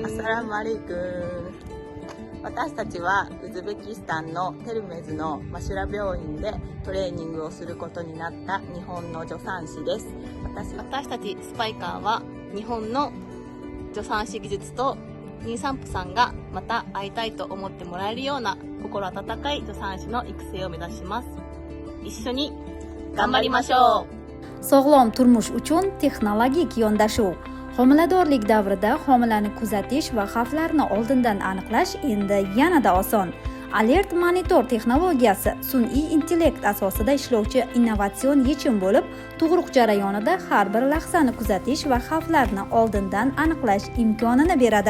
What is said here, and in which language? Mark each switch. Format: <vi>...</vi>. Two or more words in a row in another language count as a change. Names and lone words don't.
<ar>السلام عليكم.</ar> <ja>私たちはウズベキスタンのテルメズのマシュラ病院でトレーニングをすることになった日本の助産師です。私たちスパイカーは日本の助産師技術と妊産婦さんがまた会いたいと思ってもらえるような心温かい助産師の育成を目指します。一緒に頑張りましょう。</ja> <uz>Sog'lom turmush uchun texnologik yondashuv. Homiladorlik davrida homilani kuzatish va xavflarni oldindan aniqlash endi yanada oson. Alert Monitor texnologiyasi sun'iy intellekt asosida ishlovchi innovatsion yechim bo'lib, tug'ruq jarayonida har bir lahzani kuzatish va xavflarni oldindan aniqlash imkonini beradi.</uz>